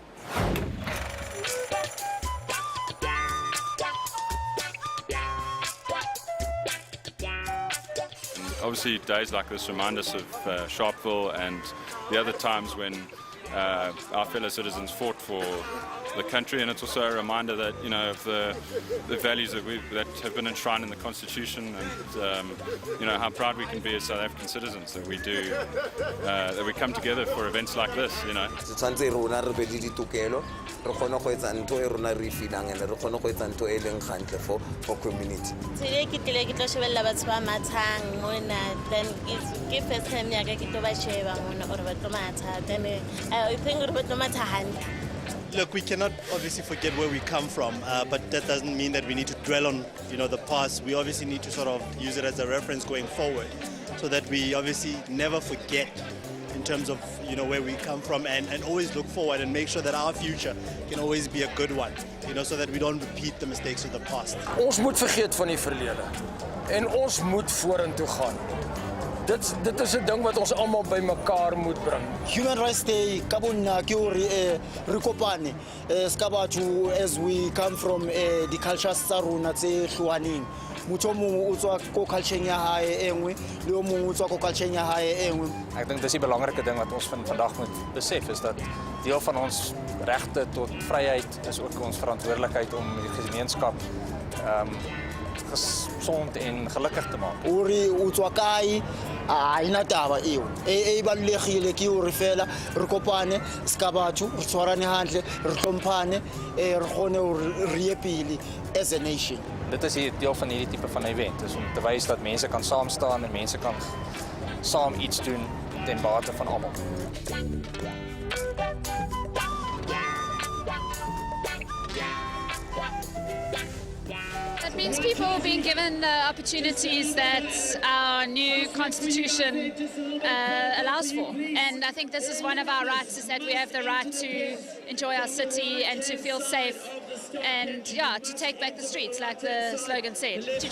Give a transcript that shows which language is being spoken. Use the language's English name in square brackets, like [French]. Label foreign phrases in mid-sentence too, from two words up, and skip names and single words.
[English] Obviously, days like this remind us of Sharpeville and the other times when our fellow citizens fought for the country, and it's also a reminder that of the values that have been enshrined in the Constitution, and how proud we can be as South African citizens that we come together for events like this. For community. [Southern Sotho] Today ke tlo shebella batho ba mathang mona, then ke [English] first time [Southern Sotho] ya ka ke tlo ba sheba mona gore ba tlo matha, [English] then I think [Southern Sotho] gore ba tlo matha hantle. [English] Look, we cannot obviously forget where we come from, but that doesn't mean that we need to dwell on the past. We obviously need to sort of use it as a reference going forward, so that we obviously never forget in terms of where we come from, and always look forward and make sure that our future can always be a good one, so that we don't repeat the mistakes of the past. [Afrikaans] Ons moet vergeet van die verlede en ons moet vorentoe gaan. Dit is 'n ding wat ons almal bymekaar moet bring. [Southern Sotho] Human Rights Day ka bonna ke hore re kopane ska batho [English] as we come from the cultures [Southern Sotho] tsa rona tse hluaneng. Motho mongwe o tswa ko culture ya hae engwe le o mongwe o tswa ko culture ya hae engwe. [Afrikaans] Ek dink dis die belangrike ding wat ons vandag moet besef, is dat deel van ons regte tot vryheid is ook ons verantwoordelikheid om die gemeenskap gesond en gelukkig te maak. [Southern Sotho] Uri o tswa kae ina taba eo e ballegile ke hore fela re kopane ska batho re tshwarane hantle re hlomphane re gone re ye pele [English] as a nation. [Afrikaans] Dit is hier deel van hierdie tipe van event, is om te wys dat mense kan saam staan en mense kan saam iets doen ten bate van almal. [English] It means people being given the opportunities that our new constitution allows for. And I think this is one of our rights, is that we have the right to enjoy our city and to feel safe and to take back the streets, like the slogan said.